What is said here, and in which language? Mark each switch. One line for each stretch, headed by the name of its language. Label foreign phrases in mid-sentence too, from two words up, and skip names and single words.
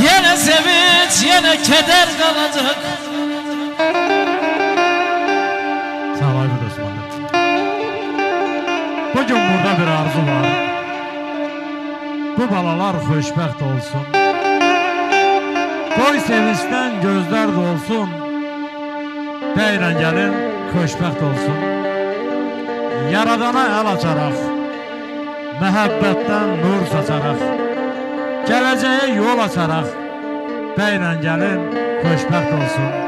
Turkish: Yine sevinç, yine keder kalacak. Sağ ol Aybük Osmanlı. Bugün burada bir arzu var.
Azerbaijani: Bu balalar xoşbəxt olsun. Qoy sevinçdən gözlər dolsun. Bəylə gəlin xoşbəxt olsun. Yaradana əl açaraq, məhəbbətdən nur saçaraq, gələcəyə yol açaraq, bəylə gəlin xoşbəxt olsun.